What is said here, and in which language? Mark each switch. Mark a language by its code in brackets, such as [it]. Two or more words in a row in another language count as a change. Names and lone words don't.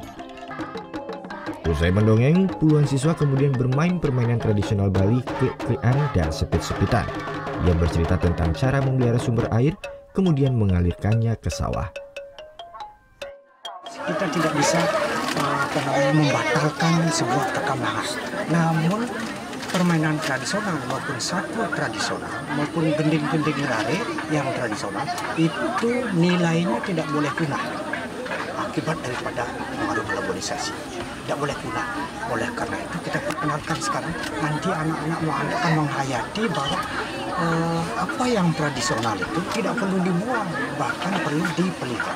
[id] Usai mendongeng, puluhan siswa kemudian bermain permainan tradisional Bali, klik-klikan dan sepit-sepitan yang bercerita tentang cara memelihara sumber air, kemudian mengalirkannya ke sawah. Kita tidak bisa membatalkan sebuah perkembangan. Namun permainan tradisional maupun satwa tradisional maupun gending-gending rare yang tradisional itu nilainya tidak boleh punah akibat daripada pengaruh globalisasi. Tidak boleh punah. Oleh karena itu kita perkenalkan sekarang, nanti anak-anak akan menghayati bahwa apa yang tradisional itu tidak perlu dibuang, bahkan perlu dipelihara.